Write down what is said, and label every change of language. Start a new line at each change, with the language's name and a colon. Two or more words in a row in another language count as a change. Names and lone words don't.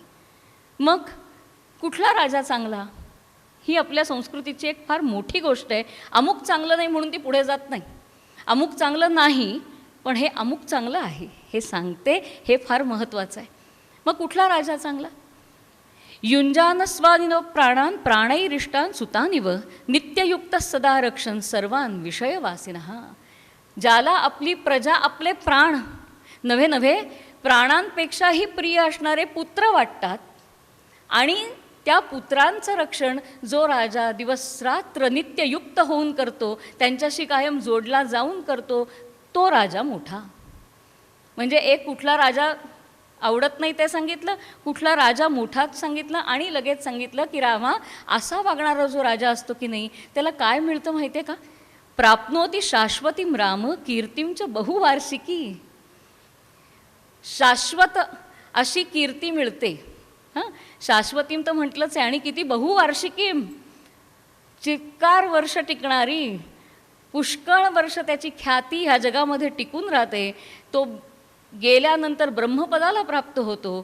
Marathi: मग कुठला राजा चांगला? ही आपल्या संस्कृतीची एक फार मोठी गोष्ट आहे. अमुक चांगलं नाही म्हणून ती पुढे जात नाही. अमुक चांगलं नाही, पण हे अमुक चांगलं आहे हे सांगते. हे फार महत्त्वाचं आहे. मग कुठला राजा चांगला?
Sanskrit: युंजानस्वादिनो प्राणान प्राणैरिष्टान सुतानिव नित्ययुक्त सदा रक्षण सर्वान विषयवासिनः.
Marathi: ज्याला आपली प्रजा आपले प्राण नव्हे नव्हे प्राणांपेक्षाही प्रिय असणारे पुत्र वाटतात आणि त्या पुत्रांचं रक्षण जो राजा दिवसरात्र नित्ययुक्त होऊन करतो, त्यांच्याशी कायम जोडला जाऊन करतो, तो राजा मोठा. म्हणजे एक कुठला राजा आवडत नाही ते सांगितलं, कुठला राजा मोठाच सांगितलं आणि लगेच सांगितलं की रामा, असा वागणारा जो राजा असतो की नाही त्याला काय मिळतं माहिती आहे का?
Sanskrit: प्राप्नोती शाश्वतीम राम कीर्तींच बहुवार्षिकी.
Marathi: शाश्वत अशी कीर्ती मिळते. हां, शाश्वतीम तर म्हटलंच आहे, आणि किती बहुवार्षिकीम, चिक्कार वर्ष टिकणारी, पुष्कळ वर्ष त्याची ख्याती ह्या जगामध्ये टिकून राहते. तो गेल्यानंतर ब्रह्मपदाला प्राप्त होतो.